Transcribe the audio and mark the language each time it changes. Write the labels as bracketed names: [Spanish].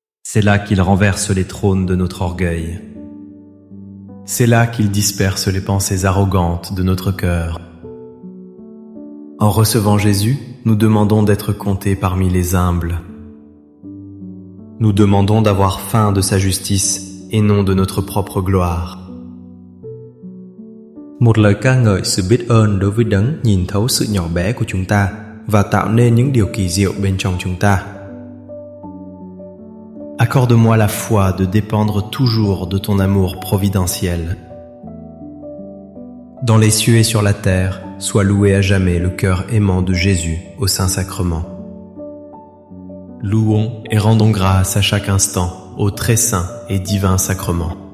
[French] C'est là qu'il renverse les trônes de notre orgueil. C'est là qu'il disperse les pensées arrogantes de notre cœur. En recevant Jésus, nous demandons d'être comptés parmi les humbles. Nous demandons d'avoir faim de sa justice et non de notre propre gloire. [Vietnamese] Một lời ca ngợi sự biết ơn đối với đấng nhìn thấu sự nhỏ bé của chúng ta và tạo nên những điều kỳ diệu bên trong chúng ta. [French] Accorde-moi la foi de dépendre toujours de ton amour providentiel. Dans les cieux et sur la terre, soit loué à jamais le cœur aimant de Jésus au Saint-Sacrement. Louons et rendons grâce à chaque instant au très saint et divin sacrement.